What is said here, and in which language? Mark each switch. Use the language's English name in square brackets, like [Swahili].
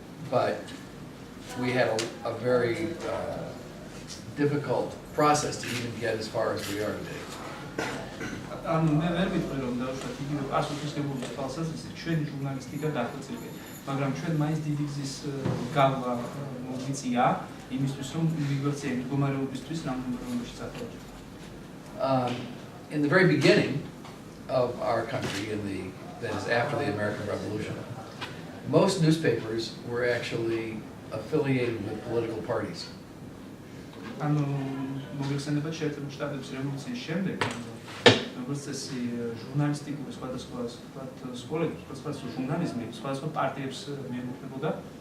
[English] But we had a very difficult process to even get as far as we are today. [Georgian] მე ვერ ვიტყვი რომ დავუშვათ იგივე პასუხისმგებლობის თვალსაზრისით ჩვენი ჟურნალისტიკა დახვეწილი, მაგრამ ჩვენ მაინც დიდი გზის გავლა მოგიწია იმისთვის რომ მიგვექცია მდგომარეობისთვის რამდენიმე წათვალში. [English] In the very beginning of our country, that is after the American Revolution, most newspapers were actually affiliated with political parties. [Georgian] მოგეხსენებათ შეერთებულ შტატებში რევოლუციის შემდეგ, როგორც წესი ჟურნალისტიკური სხვადასხვა სკოლები, სხვადასხვა ჟურნალიზმი, სხვადასხვა პარტიებს მიეკუთვნებოდა.